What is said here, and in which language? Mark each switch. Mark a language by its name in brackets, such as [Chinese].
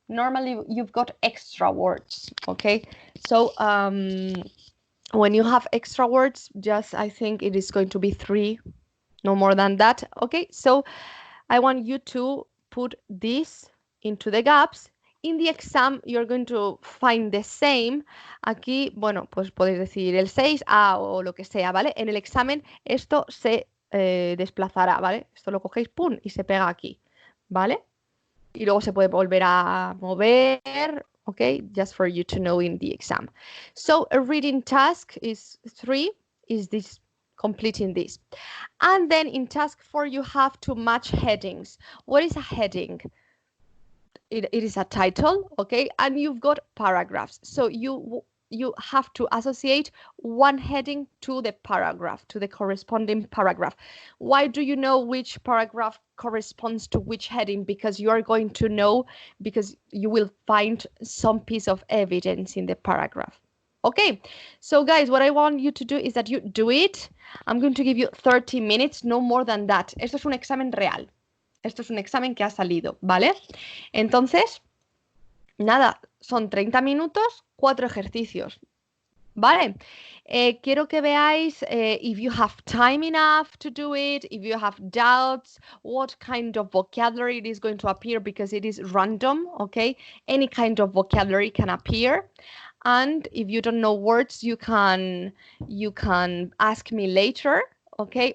[English] Normally, you've got extra words, okay? So, when you have extra words, I think it is going to be 3, no more than that. Okay, so I want you to put this into the gaps. In the exam, you're going to find the same. [Spanish] Aquí, bueno, pues podéis decir el 6A o lo que sea, ¿vale? En el examen esto se desplazará, ¿vale? Esto lo cogéis, pum, y se pega aquí, ¿vale? Y luego se puede volver a mover, [English] okay, just for you to know in the exam. So a reading task is 3, is this completing this. And then in task 4, you have to match headings. What is a heading? It is a title, okay, and you've got paragraphs. So you have to associate one heading to the paragraph, to the corresponding paragraph. Why do you know which paragraph corresponds to which heading? Because you are going to know, because you will find some piece of evidence in the paragraph. Okay, so guys, what I want you to do is that you do it. I'm going to give you 30 minutes, no more than that. [Spanish] Esto es un examen real. Esto es un examen que ha salido, ¿vale? Entonces, nada, son 30 minutos, 4 ejercicios, ¿vale? Quiero que veáis [English] if you have time enough to do it, if you have doubts, what kind of vocabulary it is going to appear, because it is random, okay? Any kind of vocabulary can appear. And if you don't know words, you can ask me later, okay?